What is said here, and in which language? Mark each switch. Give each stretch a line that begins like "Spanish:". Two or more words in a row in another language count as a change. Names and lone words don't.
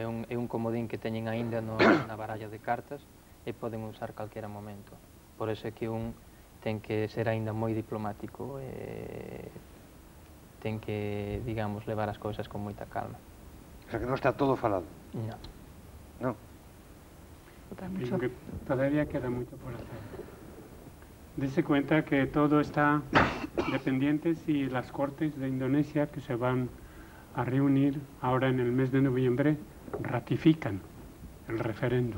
Galician: É un comodín que teñen aínda na baralla de cartas e poden usar calquera momento. Por eso é que ten que ser aínda moi diplomático e ten que, digamos, levar as cousas con moita calma.
Spanish: O sea,
Galician: que non está todo falado.
Spanish: No.
Galician: Non.
Spanish: Digo que todavía queda mucho por hacer. Dese cuenta que todo está dependiente si las Cortes de Indonesia, que se van a reunir ahora en el mes de noviembre, ratifican el referéndum.